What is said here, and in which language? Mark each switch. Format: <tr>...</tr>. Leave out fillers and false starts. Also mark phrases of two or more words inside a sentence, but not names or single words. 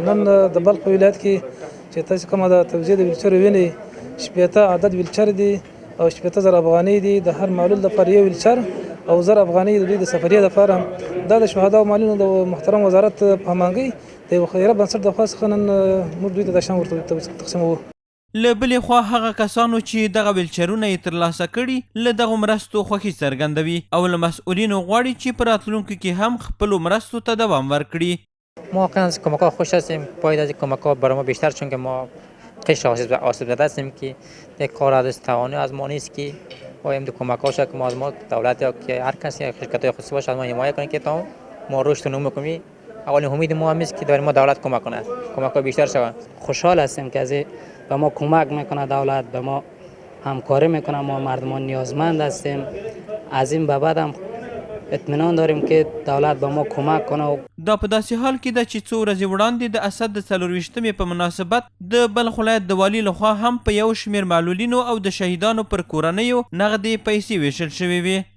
<ps>نن د بلخ ولایت کې چې تاسو کومه د توزیع د ویلچر وینئ 80 عدد ویلچر دي او 80,000 افغانۍ دي د هر معلول لپاره یو ویلچر او 1000 افغانۍ د دوی د سفریه لپاره دا د شهدا او معلولینو د محترم وزارت په همغږۍ د یو خیریه بنسټ د خوا څخه نن موږ دوی ته د شام ورته تقسیموو. له بلې خوا هغه کسانو چې دغه ویلچرونه یې ترلاسه کړي له دغو مرستو خوښي څرګندوي او له مسؤلینو غواړي چې په راتلونکي کې هم خپلو مرستو ته دوام ورکړي.</ps> <fa>ما واقعا از کمک ها خوش هستیم. باید از کمک ها برای ما بیشتر، چون که ما قشر آسیب زده هستیم که یک کار از توانی از ما نیست که باید کمک ها شد که ما از ما دولت یا که هر کسی شرکت های خصوصی باشه از ما حمایت کنه که تا ما رشد نمو کنیم. اولین امید ما هم است که داریم ما دولت کمک کنه، کمک ها بیشتر شود. خوشحال هستیم که از به ما کمک میکنه دولت، به ما همکاری میکنه. ما مردمان نیازمند هستیم. از این به بعد هم اطمینان داریم که دولت به ما کمک کنه.</fa> <ps>دا په داسې حال کې ده چې څو ورځې وړاندې د اسد د 24مې په مناسبت د بلخ ولایت د والي لخوا هم په یو شمېر معلولینو او د شهیدانو پر کورنیو نغدې پیسې ویشل شوې وې.</ps>